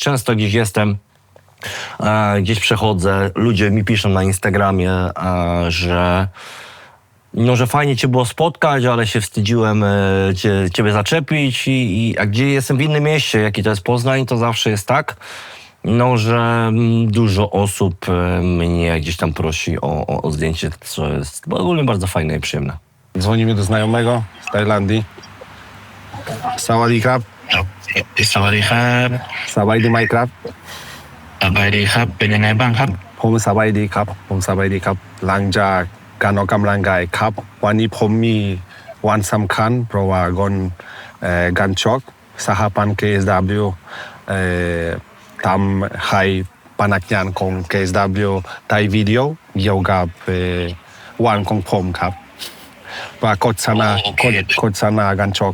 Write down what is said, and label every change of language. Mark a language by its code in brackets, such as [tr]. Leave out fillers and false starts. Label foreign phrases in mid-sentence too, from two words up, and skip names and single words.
[pl] Często gdzieś jestem, gdzieś przechodzę, ludzie mi piszą na Instagramie, że fajnie cię było spotkać, ale się wstydziłem ciebie zaczepić a gdzie jestem w innym mieście, jaki to jest Poznań, to zawsze jest tak, że dużo osób mnie gdzieś tam prosi o zdjęcie, co jest ogólnie bardzo fajne i przyjemne. Dzwonimy do znajomego z Tajlandii. [th] สวัสดีครับ. สวัสดีครับ สบายดีไหมครับ สบายดีครับเป็นยังไงบ้างครับ ผมสบายดีครับหลังจากการออกกำลังกายครับวันนี้ผมมีวันสำคัญเพราะว่าก่อนการชกสหพันธ์ KSW ทำให้พนักงานของ KSW ถ่ายวิดีโอเกี่ยวกับวันของผมครับว่าโฆษณาการชก